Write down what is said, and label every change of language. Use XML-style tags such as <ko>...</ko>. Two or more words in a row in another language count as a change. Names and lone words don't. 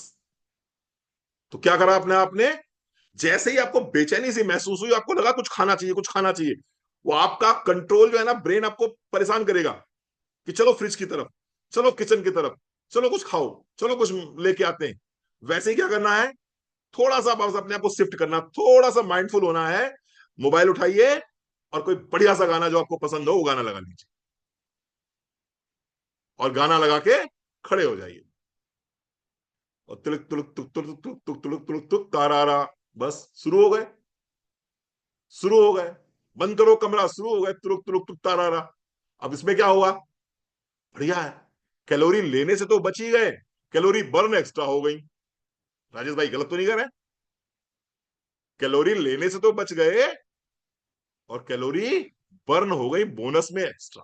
<hi>तो क्या करा आपने आपने जैसे ही आपको बेचैनी सी महसूस हुई, आपको लगा कुछ खाना चाहिए, कुछ खाना चाहिए, वो आपका कंट्रोल जो है ना, ब्रेन आपको परेशान करेगा कि चलो फ्रिज की तरफ, चलो किचन की तरफ, चलो कुछ खाओ, चलो कुछ लेके आते हैं। वैसे ही क्या करना है, थोड़ा सा बस अपने आप को शिफ्ट करना, थोड़ा सा माइंडफुल होना है। मोबाइल उठाइए और कोई बढ़िया सा गाना जो आपको पसंद हो वो गाना लगा लीजिए, और गाना लगा के खड़े हो जाइए, और तुलुक तुलुक तुक तुलुक तुक तुक तुलुक तुलुक तुक तारारा, बस शुरू हो गए, शुरू हो गए। बंद करो कमरा, शुरू हो गए, तुरुक तुरुक तुक तारारा। अब इसमें क्या हुआ, बढ़िया है, कैलोरी लेने से तो बच ही गए, कैलोरी बर्न एक्स्ट्रा हो गई। राजेश भाई गलत तो नहीं कर रहे, कैलोरी लेने से तो बच गए, और कैलोरी बर्न हो गई बोनस में एक्स्ट्रा।</hi>